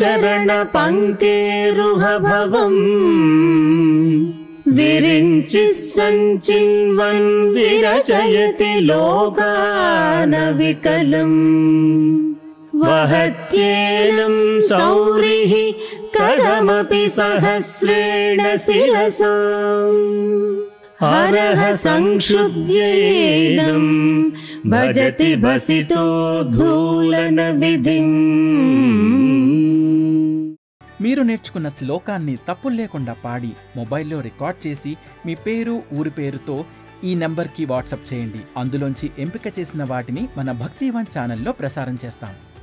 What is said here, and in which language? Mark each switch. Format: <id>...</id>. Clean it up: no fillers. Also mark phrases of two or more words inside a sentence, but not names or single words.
<sa>चरणपङ्केरुहभवम् विरिञ्चिः सञ्चिन्वन् विरचयति लोकानविकलम् वहत्येनं सौरिः कथमपि सहस्रेण शिरसा हरः संश्रुत्यैनं भजति भसितोद्धूलनविधिम्</sa> <te>మీరు నేర్చుకున్న శ్లోకాన్ని తప్పులు లేకుండా పాడి మొబైల్లో రికార్డ్ చేసి మీ పేరు ఊరి పేరుతో ఈ నంబర్కి వాట్సాప్ చేయండి. అందులోంచి ఎంపిక చేసిన వాటిని మన భక్తివన్ ఛానల్లో ప్రసారం చేస్తాం.</te>